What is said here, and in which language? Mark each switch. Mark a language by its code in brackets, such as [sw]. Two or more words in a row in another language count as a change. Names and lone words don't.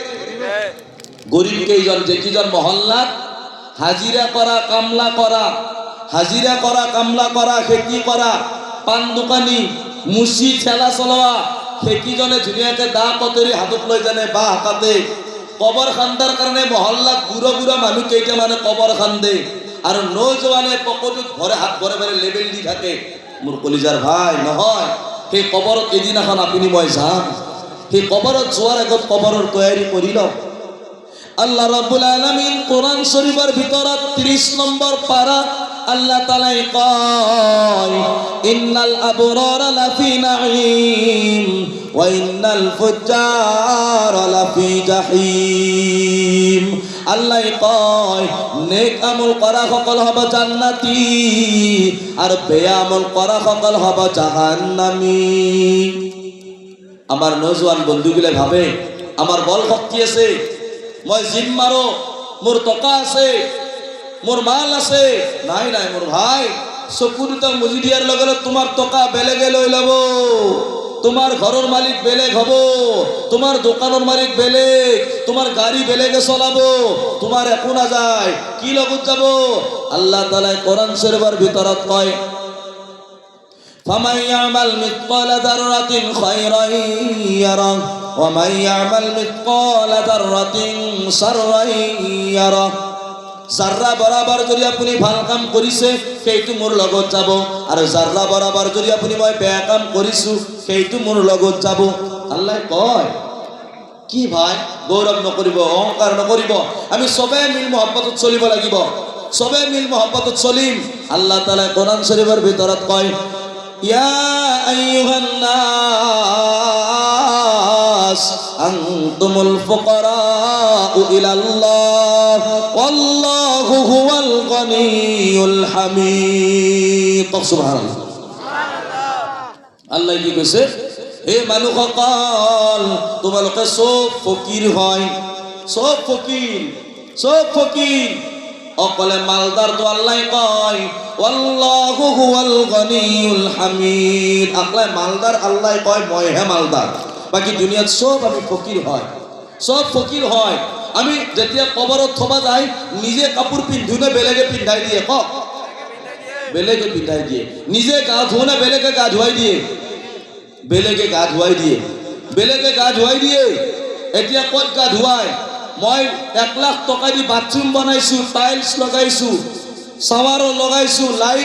[as] গৰীব কেইজন, যে কেইজন মহল্লাত হাজিৰা কৰা, কামলা কৰা, হাজিৰা কৰা, কামলা কৰা, খেতি কৰা, পাণ দোকানী, মুচি ঠেলা চলোৱা, সেইকেইজনে ধুনীয়াকে দা কটাৰী হাতত লৈ জানে বাহ কাটে। কবৰ খান্দাৰ কাৰণে মহল্লাত বুঢ়া বুঢ়া মানুহ কেইটামানে কবৰ খান্দে। আর নৌজওয়ানে পকেটত ভরে হাত ভরে ভরে লেবেল দি থাকে মোৰ কলিজাৰ ভাই নহয় সেই কবৰত এদিনাখন আপুনি মই যাম সেই কবৰত যোৱাৰ আগত কবৰৰ তৈয়াৰী কৰি লওক [ar] الله رب العالمين [as] কোরআন শরীফের ভিতৰত 30 নম্বর পারা আল্লাহ তাআলাই কয় [ar] إن الأبرار لفي نعيم وإن الفجار لفي جحيم [as] আল্লাহ কয় নেক আমল করা সকল হবে জান্নাতি আর বেয়া আমল করা সকল হবে জাহান্নামী [bn] আমার নওজোয়ান বন্ধুগুলো ভাবে আমার বল শক্তি আছে [as] মই জিম মাৰো মোৰ টকা আছে মোৰ মাল আছে নাই নাই মোৰ ভাই চকু দুটা মুজি দিয়াৰ লগে লগে তোমাৰ টকা বেলেগে লৈ ল'ব তোমাৰ ঘৰৰ মালিক বেলেগ হ'ব তোমাৰ দোকানৰ মালিক বেলেগ তোমাৰ গাড়ী বেলেগে চলাব তোমাৰ একো নাযায় কি লগত যাব আল্লাহ তাআলাই কোরআন শরীফের ভিতৰত কয় [ar] فمن يعمل مثقال ذرة خيرا يره ومن يعمل مثقال ذرة شرا [as] يره জাররা বরাবর যদি আপনি ভাল কাম কৰিছে সেইটো মোৰ লগত যাব আৰু জাররা বরাবর যদি আপনি মই বেয়া কাম কৰিছো সেইটো মোৰ লগত যাব আল্লাহ কয় কি ভাই গৌৰৱ নকৰিব অহংকাৰ নকৰিব আমি সবে মিল মহব্বতত চলিব লাগিব সবে মিল মহব্বতত চলিম আল্লাহ তাআলা কোরআন শরীফের ভিতৰত কয় [ar] يا أيها الناس أنتم الفقراء إلى الله والله هو الغني الحميد سبحان الله [as] আল্লাহ কি কৈছে হে মানুহসকল তোমালোকে সব ফকিৰ হয় সব ফকিৰ অকলে মালদার তো আল্লাহ কয় [ar] الله هو الغني الحميد [as] আকলে মালদার আল্লাহ কয় মই হে মালদার বাকি দুনিয়াত সব আমি ফকির হয় আমি যেতিয়া কবরত থবা যায় নিজে কাপোৰ পিন্ধুনে বেলেগে পিন্ধাই দিয়ে কক বেলেগে পিন্ধাই দিয়ে নিজে গা ধোনে বেলেগে গা ধুৱাই দিয়ে এতিয়া কত গা ধুৱাই মই 1 লাখ টকা দি বাথরুম বানাইছো টাইলস লগাইছো শাওয়ার লগাইছো লাইট